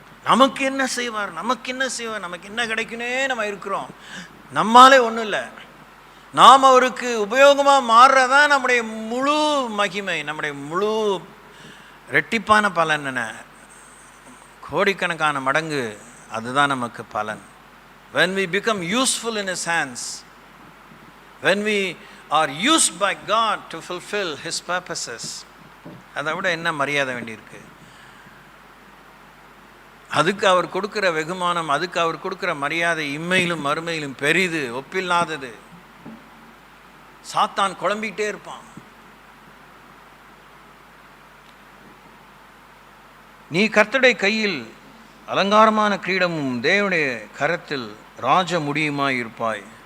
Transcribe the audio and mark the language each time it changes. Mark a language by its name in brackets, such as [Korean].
[Tamil] நமக்கு என்ன செய்வார், நமக்கு என்ன செய்வார், நமக்கு என்ன கிடைக்குன்னே நம்ம இருக்கிறோம். நம்மாலே ஒன்றும் இல்லை. நாம் அவருக்கு உபயோகமாக மாறுறதான் நம்முடைய முழு மகிமை, நம்முடைய முழு ரெட்டிப்பான பலன். என்ன கோடிக்கணக்கான மடங்கு அதுதான் நமக்கு பலன். [English] When we become useful in His hands, when we are used by God to fulfill His purposes, [Tamil] அதை விட என்ன மரியாதை வேண்டியிருக்கு? அதுக்கு அவர் கொடுக்குற வெகுமானம், அதுக்கு அவர் கொடுக்குற மரியாதை இம்மையிலும் மறுமையிலும் பெரிது, ஒப்பில்லாதது. சாத்தான் குழம்பிக்கிட்டே இருப்பான். நீ கர்த்தருடைய கையில் அலங்காரமான கிரீடமும் தேவனுடைய கரத்தில் ராஜ முடியுமாய் இருப்பாய்.